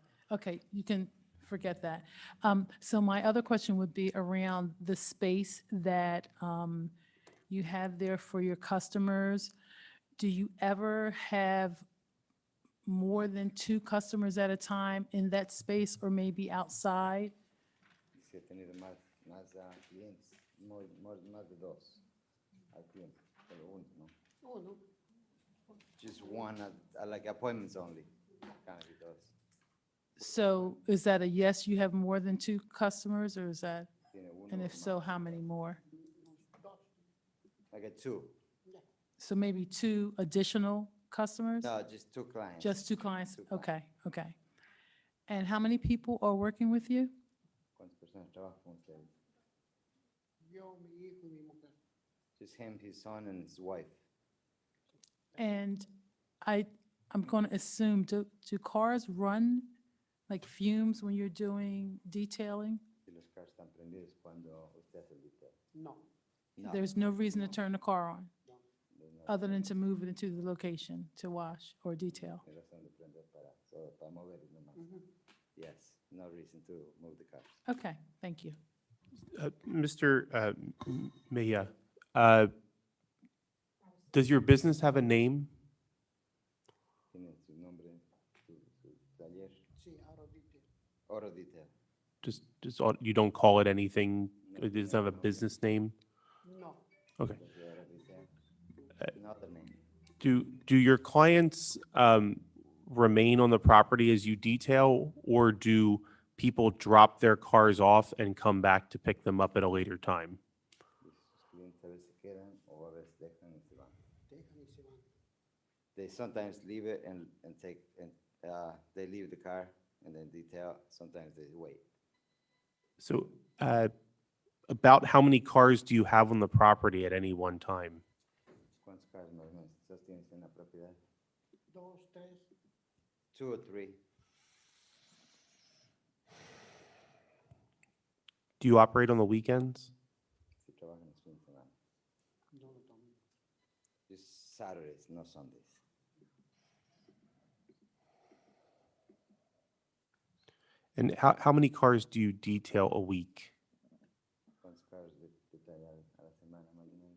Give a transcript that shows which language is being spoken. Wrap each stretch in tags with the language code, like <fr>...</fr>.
<en>okay, you can forget that. So my other question would be around the space that you have there for your customers. Do you ever have more than 2 customers at a time in that space or maybe outside?</en> <es>Sí, he tenido más clientes, más de dos al tiempo, pero uno, ¿no?</es> <en>Just one, like appointments only, kind of dos. So is that a yes, you have more than 2 customers, or is that,</en> <es>Tiene uno</es> <en>and if</en> <es>más.</es> <en>so, how many more? Like a two. So maybe 2 additional customers? No, just two clients. Just 2 clients? Two clients. Okay, okay. And how many people are working with you?</en> <es>¿Cuántas personas trabajan con ustedes?</es> <en>Just him, his son, and his wife. And I'm going to assume, do cars run like fumes when you're doing detailing?</en> <es>Si los carros están prendidos cuando usted hace el detail. No.</es> <en>There's no reason to turn the car on, There's no other than to move it into the location to wash or detail?</en> <es>razón de prender para mover y nomás.</es> <en>Yes, no reason to move the cars. Okay, thank you. Mr. Mejia, does your business have a name?</en> <es>Tiene su nombre, su taller. Sí, auto detail. Auto detail.</es> <en>You don't call it anything? It doesn't have a business name? No. Okay. Auto detail. Another name. Do your clients remain on the property as you detail, or do people drop their cars off and come back to pick them up at a later time?</en> <es>Los clientes a veces se quedan o a veces dejan y se van.</es> <en>They sometimes leave it and take, and they leave the car and then detail. Sometimes they wait. So about how many cars do you have on the property at any one time?</en> <es>¿Cuántos carros más o menos ustedes tienen en la propiedad? Dos, tres.</es> <en>2 or 3. Do you operate on the weekends?</en> <es>Si trabajan los fines de semana.</es> <en>Just Saturdays, no Sundays. And how many cars do you detail a week?</en> <es>¿Cuántos carros detallan a la semana más o menos?</es>